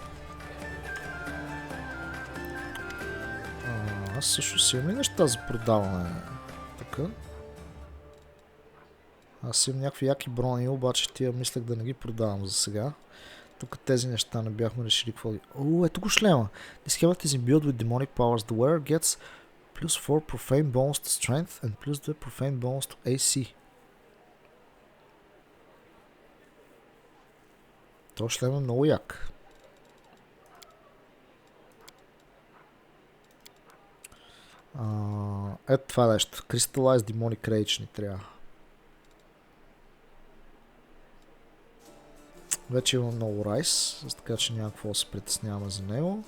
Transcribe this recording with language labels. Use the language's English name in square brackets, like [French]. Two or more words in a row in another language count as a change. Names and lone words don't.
[Bulgarian] Аз също си имам и неща за продаване. Така. Аз имам някакви яки брони, обаче тия мислех да не ги продавам за сега. Тук тези неща не бяхме решили какво ли. О, ето го шлема. [English] This helmet is imbued with demonic powers. The wearer gets plus 4 profane bonus to strength and plus 2 profane bonus to AC. [Bulgarian] То шлем е много як. Ето това нещо. Crystallized Demonic Rage ни трябва. Вече имам много райс, така че няма какво да се притесняваме за него.